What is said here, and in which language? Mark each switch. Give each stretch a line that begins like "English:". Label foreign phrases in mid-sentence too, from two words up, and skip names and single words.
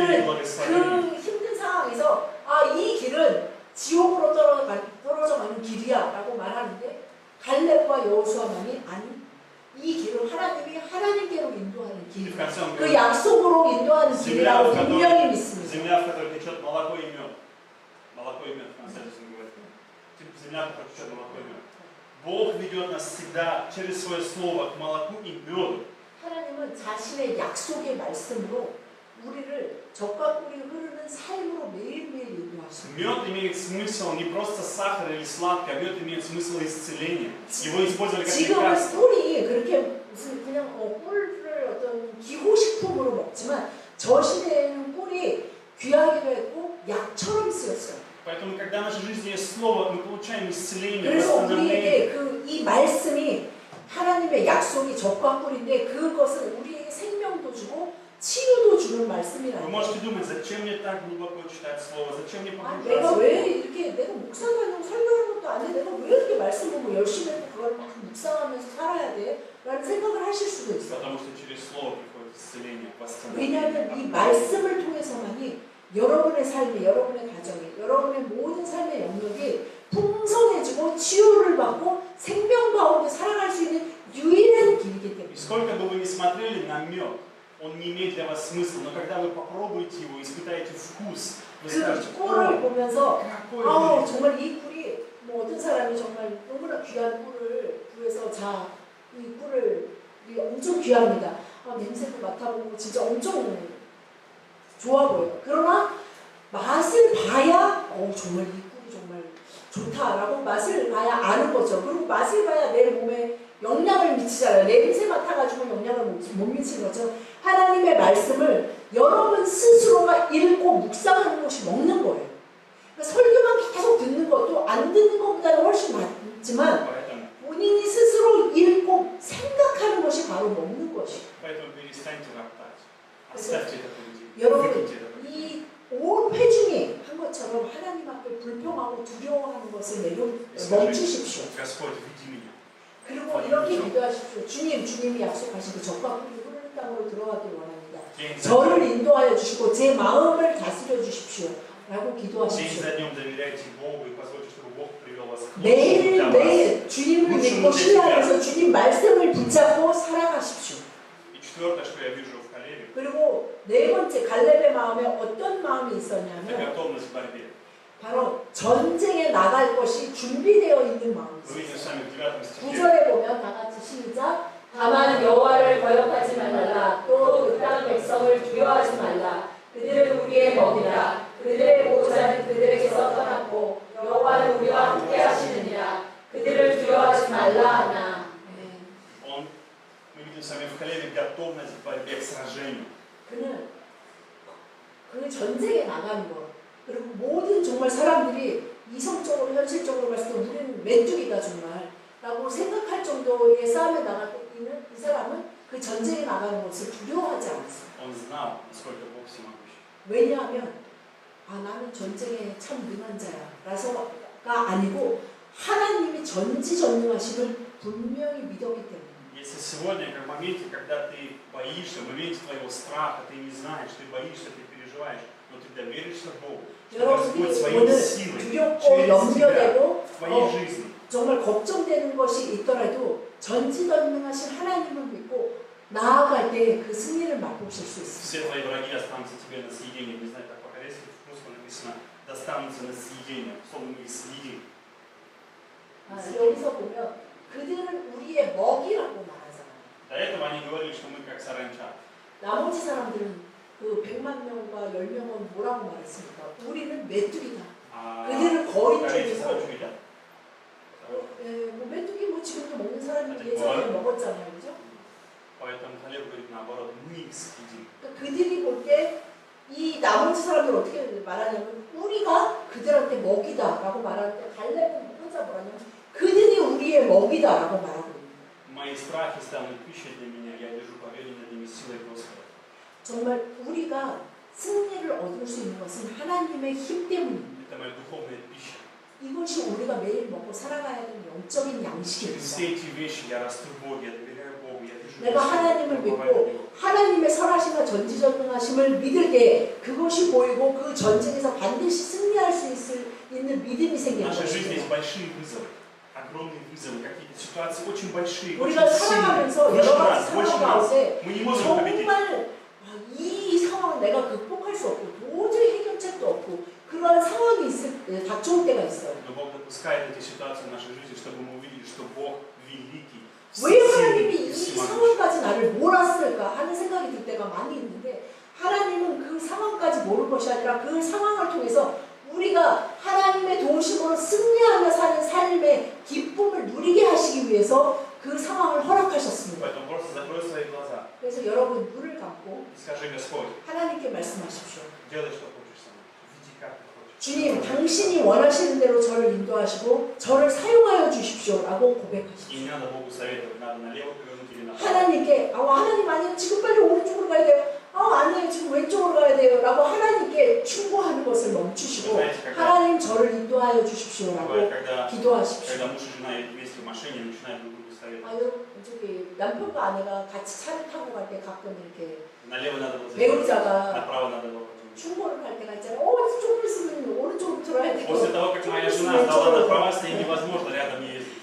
Korean: 그들은
Russian: благословения.
Korean: 그 힘든 상황에서 이 길은 지옥으로 떨어져 가는 길이야 라고 말하는데 갈렙과 여호수아만이 아니 이 길은 하나님이 하나님께로 인도하는
Russian: И
Korean: 길,
Russian: в конце он
Korean: 그
Russian: говорит,
Korean: 약속으로 인도하는 길이라고 분명히 믿습니다.
Russian: земля, в которой течет молоко и мед. Молоко и мед, в конце он говорит. Земля, в которой течет молоко и мед. Бог ведет нас всегда через свое слово к молоку и меду.
Korean: 하나님은 자신의 약속의 말씀으로 우리를 적과 꿀이 흐르는 삶으로 매일매일 인도하십니다.
Russian: Мед имеет смысл не просто сахар или сладкий, а мед имеет смысл исцеления. Его использовали как
Korean: 지금은
Russian: лекарство.
Korean: 꿀이 그렇게 무슨 그냥 꿀을 어떤 기호식품으로 먹지만 저 시대에는 꿀이 귀하기도 했고 약처럼 쓰였어요.
Russian: Поэтому, когда в нашей жизни есть слово, мы получаем исцеление,
Korean: 그래서
Russian: восстановление.
Korean: 우리에게 이 말씀이 하나님의 약속이 적과 꿀인데 그것은 우리에게 생명도 주고 치유도 주는
Russian: Вы
Korean: 말씀이라는
Russian: можете
Korean: 거예요.
Russian: думать, зачем мне так глубоко читать слово, зачем мне
Korean: 내가
Russian: погружаться.
Korean: 왜 이렇게 내가 묵상하려고 설교하는 것도 아닌데 내가 왜 이렇게 말씀 보고 열심히 해서 그걸 막 묵상하면서 살아야 돼? 라는 생각을 하실 수도 있어요.
Russian: Потому что через слово приходит исцеление,
Korean: 왜냐하면 이
Russian: восстановление.
Korean: 말씀을 통해서만이 여러분의 삶에, 여러분의 가정에, 여러분의 모든 삶의 영역이 풍성해지고 치유를 받고 생명 가운데 살아갈 수 있는 유일한 길이기
Russian: И
Korean: 때문에
Russian: сколько бы вы ни смотрели на мед, он не имеет для вас смысла, но когда вы попробуете его, испытаете вкус, вы скажете,
Korean: 그 꿀을 보면서
Russian: какой он
Korean: 정말 이 꿀이 뭐 어떤 사람이 정말 너무나 귀한 꿀을 구해서 이 꿀을 이게 엄청 귀합니다. 냄새도 맡아보고 진짜 엄청 좋아 보여요. 그러나 맛을 봐야 정말 이 꿀이 정말 좋다라고 맛을 봐야 아는 거죠. 그리고 맛을 봐야 내 몸에 영향을 미치잖아요. 냄새 맡아가지고 영향을 못 미치는 거죠. 하나님의 말씀을 여러분 스스로가 읽고 묵상하는 것이 먹는 거예요. 그러니까 설교만 계속 듣는 것도 안 듣는 것보다는 훨씬 낫지만
Russian: Поэтому,
Korean: 본인이 스스로 읽고 생각하는 것이 바로 먹는 것이에요.
Russian: поэтому перестаньте роптать. Оставьте это поведение.
Korean: 여러분,
Russian: Выкиньте это поведение.
Korean: 이 온 회중이 한 것처럼 하나님 앞에 불평하고 두려워하는 것을 멈추십시오.
Russian: Господь, веди меня.
Korean: 그리고 이렇게 기도하십시오. 주님이 약속하신 그 적과 꿀이 흐르는 땅으로 들어가길 원합니다. 저를 인도하여 주시고 제 마음을 다스려 주십시오. 라고
Russian: День
Korean: 기도하십시오.
Russian: за днем доверяйте Богу и позвольте, чтобы Бог привел вас к лучшему для вас.
Korean: 매일매일 주님을 믿고 신뢰하면서 주님 말씀을 붙잡고 살아가십시오.
Russian: И четвертое, что я вижу в Калеве,
Korean: 그리고 네 번째 갈렙의 마음에 어떤 마음이
Russian: это
Korean: 있었냐면
Russian: готовность к борьбе.
Korean: 바로 전쟁에 나갈 것이 준비되어 있는 마음이
Russian: Вы видите
Korean: 있었어요.
Russian: сами в 9 стихе.
Korean: 9절에 보면 다 같이 시작. 다만 여호와를 거역하지 말라. 또 그 땅 백성을 두려워하지 말라. 그들은 우리의 먹이라. 그들의 보호자는 그들에게서 떠났고 여호와는 우리와 함께 하시느니라. 그들을 두려워하지 말라 하나.
Russian: Мы видим с вами в Калеве готовность к борьбе, к сражению.
Korean: 그는 그 전쟁에 나가는 거. 그리고 모든 정말 사람들이 이성적으로 현실적으로 봤을 때 우리는 메뚜기다 정말 라고 생각할 정도의 싸움에 나갈 때 있는 이 사람은 그 전쟁에 나가는 것을 두려워하지 않았어요.
Russian: Он знал, насколько Бог всемогущ.
Korean: 왜냐하면 나는 전쟁에 참 능한 자야 라서가 아니고 하나님이 전지전능하심을 분명히 믿었기 때문에
Russian: Если сегодня, как в моменте, когда ты боишься, в моменте твоего страха, ты не знаешь, ты боишься, ты переживаешь, но ты доверишься Богу, что Господь
Korean: 여러분들이
Russian: своей
Korean: 오늘
Russian: силой
Korean: 두렵고
Russian: через тебя,
Korean: 염려되고
Russian: в твоей жизни,
Korean: 정말 걱정되는 것이 있더라도 전지전능하신 하나님을 믿고 나아갈 때 그 승리를 맛보실 수 있습니다.
Russian: все твои враги останутся тебе на съедение. Не знаю, как по-корейски в русском написано, достанутся на съедение, словно мы их съедим.
Korean: 여기서 보면 그들은 우리의 먹이라고 말하잖아요.
Russian: До этого они говорили, что мы как саранча.
Korean: 나머지 사람들은 그 100만 명과 10명은 뭐라고 말했습니까? 우리는 메뚜기다.
Russian: А
Korean: 그들을 거인
Russian: корейцы
Korean: 중에서
Russian: собачку едят?
Korean: 뭐 메뚜기 뭐 지금도 먹는 사람이 아직 예전에 먹어요? 먹었잖아요, 그죠?
Russian: Поэтому Халев говорит наоборот, мы их съедим.
Korean: 그러니까 그들이 볼 때 이 나머지 사람들 어떻게 말하냐면 우리가 그들한테 먹이다라고 말하는데 갈렙은 혼자 뭐라냐면 그들이 우리의 먹이다라고 말하고 있는 거예요.
Russian: Мои страхи станут пищей для меня, я держу победу над ними силой Господа.
Korean: 정말 우리가 승리를 얻을 수 있는 것은 하나님의 힘 때문입니다.
Russian: Это моя духовная пища.
Korean: 이것이 우리가 매일 먹고 살아가야 되는 영적인
Russian: Через
Korean: 양식입니다.
Russian: все эти вещи я расту в Боге, я доверяю Богу, я держу
Korean: 내가 하나님을
Russian: уповаю на
Korean: 믿고
Russian: Него.
Korean: 하나님의 선하심과 전지전능하심을 믿을 때 그것이 보이고 그 전쟁에서 반드시 승리할 수 있는 믿음이
Russian: В
Korean: 생기는
Russian: нашей жизни есть
Korean: 것입니다.
Russian: большие вызовы, огромные вызовы, какие-то ситуации очень большие, очень
Korean: 우리가 살아가면서
Russian: сильные,
Korean: 여러
Russian: очень
Korean: 가지
Russian: раз, очень
Korean: 상황
Russian: раз.
Korean: 가운데
Russian: Мы не можем победить.
Korean: 정말 이 상황은 내가 극복할 수 없고 도저히 해결책도 없고 그러한 상황이 닥쳐올 때가 있어요.
Russian: Но Бог допускает эти ситуации в нашей жизни, чтобы мы увидели, что Бог великий,
Korean: 왜
Russian: всесильный
Korean: 하나님이
Russian: и
Korean: 이
Russian: всемогущий.
Korean: 상황까지 나를 몰았을까 하는 생각이 들 때가 많이 있는데 하나님은 그 상황까지 모를 것이 아니라 그 상황을 통해서 우리가 하나님의 도우심으로 승리하며 사는 삶의 기쁨을 누리게 하시기 위해서 그 상황을 허락하셨습니다.
Russian: Поэтому просто закрой свои глаза
Korean: 그래서 여러분 눈을 감고
Russian: и скажи: Господь,
Korean: 하나님께 말씀하십시오.
Russian: делай, что хочешь со мной, веди, как ты хочешь.
Korean: 주님, 당신이 원하시는 대로 저를 인도하시고 저를 사용하여 주십시오라고 고백하십시오.
Russian: И не надо Богу советовать, надо налево повернуть или направо.
Korean: 하나님께 하나님 아니요 지금 빨리 오른쪽으로 가야 돼요. 아니에요 지금 왼쪽으로 가야 돼요. 라고 하나님께 충고하는 것을 멈추시고 하나님 저를 인도하여 주십시오라고
Russian: Бывает, когда
Korean: 기도하십시오.
Russian: муж и жена едут вместе в машине, начинают друг другу советовать.
Korean: 저기 남편과 아내가 같이 차를 타고 갈 때 가끔 이렇게
Russian: Налево надо было завернуть,
Korean: 배우자가
Russian: направо надо было повернуть.
Korean: 충고를 할 때가 있잖아요. 조금 있으면 오른쪽으로 들어야 돼요.
Russian: После того, как моя жена сдала направо, с ней невозможно рядом ездить.